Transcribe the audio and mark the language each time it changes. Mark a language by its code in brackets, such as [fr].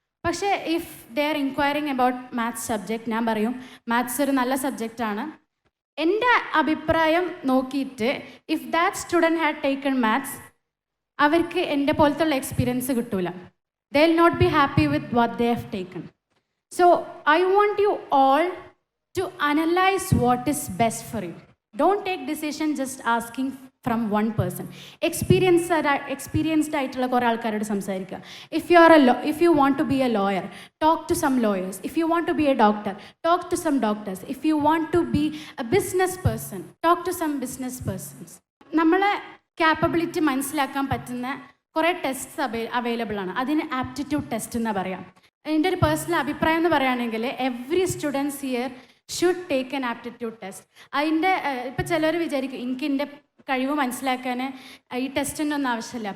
[ml] പക്ഷേ [en] if they are inquiring about maths subject, [ml] ഞാൻ പറയും മാത്സ് ഒരു നല്ല സബ്ജക്റ്റാണ്. എൻ്റെ അഭിപ്രായം നോക്കിയിട്ട് [en] if that student had taken maths, [ml] അവർക്ക് എൻ്റെ പോലത്തുള്ള എക്സ്പീരിയൻസ് കിട്ടൂല. [en] They will not be happy with what they have taken. So I want you all to analyze what is best for you. Don't take decision just asking from one person. [ml] Experienced ആയിട്ടുള്ള കുറേ ആൾക്കാരോട് സംസാരിക്കുക. [en] If you want to be a lawyer, talk to some lawyers. If you want to be a doctor, talk to some doctors. If you want to be a business person, talk to some business persons. [ml] നമ്മളെ capability മനസ്സിലാക്കാൻ പറ്റുന്ന കുറേ tests available ആണ്. അതിന് aptitude test എന്ന് പറയാം. എൻ്റെ ഒരു പേഴ്സണൽ അഭിപ്രായം എന്ന് പറയുകയാണെങ്കിൽ [en] Every students here should take an aptitude test. [ml] അതിൻ്റെ ഇപ്പോൾ ചിലർ വിചാരിക്കും എനിക്ക് എൻ്റെ കഴിവ് മനസ്സിലാക്കാൻ ഈ ടെസ്റ്റിൻ്റെ ഒന്നും ആവശ്യമില്ല.